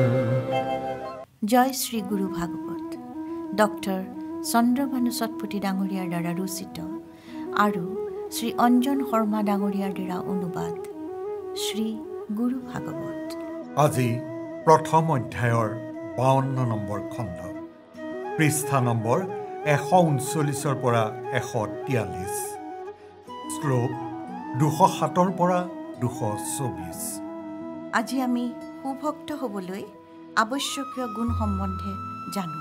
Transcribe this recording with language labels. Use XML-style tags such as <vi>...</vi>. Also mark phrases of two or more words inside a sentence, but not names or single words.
<hi>जय श्री गुरु भागवत डॉक्टर चंद्रभानु सतपथी डांगरियार द्वारा रचित और श्री अंजन शर्मा डांगरियार द्वारा अनुवाद श्री गुरु भागवत।</hi> <as>আজি প্ৰথম অধ্যায়ৰ 52 নম্বৰ খণ্ড পৃষ্ঠা নম্বৰ 139 পৰা 143 শ্লোক 207 পৰা 224। আজি আমি সুভক্ত হ'বলৈ আৱশ্যকীয় গুণ সম্বন্ধে জানো।</as>